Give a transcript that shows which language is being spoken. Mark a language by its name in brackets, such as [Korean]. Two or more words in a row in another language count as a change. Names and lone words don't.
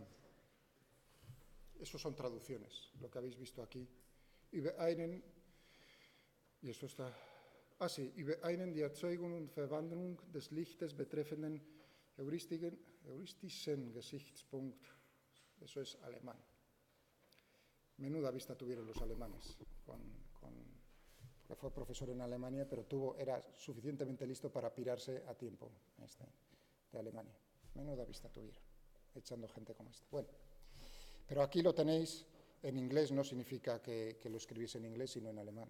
[Spanish] Eso son traducciones, lo que habéis visto aquí. [German] Über einen, [Spanish] y eso está, sí, [German] über einen die Erzeugung und Verwandlung des Lichtes betreffenden heuristischen Gesichtspunkt. [Spanish] Eso es alemán. Menuda vista tuvieron los alemanes, que fue profesor en Alemania, pero era suficientemente listo para pirarse a tiempo de Alemania. Menuda vista tuvieron, echando gente como esta. Bueno, pero aquí lo tenéis en inglés, no significa que lo escribiese en inglés, sino en alemán.